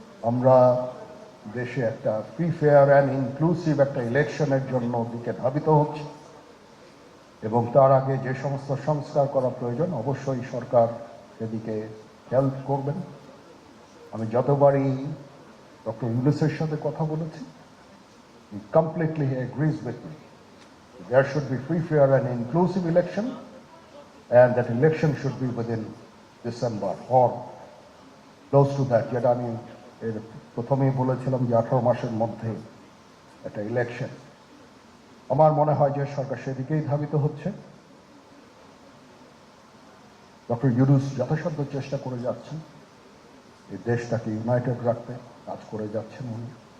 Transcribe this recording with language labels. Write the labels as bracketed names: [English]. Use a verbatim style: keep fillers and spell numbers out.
[Bangla] আমরা দেশে একটা ফ্রি ফেয়ার অ্যান্ড ইনক্লুসিভ একটা ইলেকশনের জন্য দিকে ধাবিত হচ্ছে, এবং তার আগে যে সমস্ত সংস্কার করা প্রয়োজন অবশ্যই সরকার সেদিকে খেয়াল করবেন। আমি যতবারই ডক্টর ইউনুসের সাথে কথা বলেছি, [English] he completely agrees with me. There should be free, fair and inclusive election, and that election should be within December or close to that. [Bangla] যেটা আমি এর প্রথমেই বলেছিলাম যে আঠারো মাসের মধ্যে একটা ইলেকশন। আমার মনে হয় যে সরকার সেদিকেই ধাবিত হচ্ছে। ডক্টর ইউনুস যথাসাধ্য চেষ্টা করে যাচ্ছেন এই দেশটাকে ইউনাইটেড রাখতে, কাজ করে যাচ্ছেন উনি।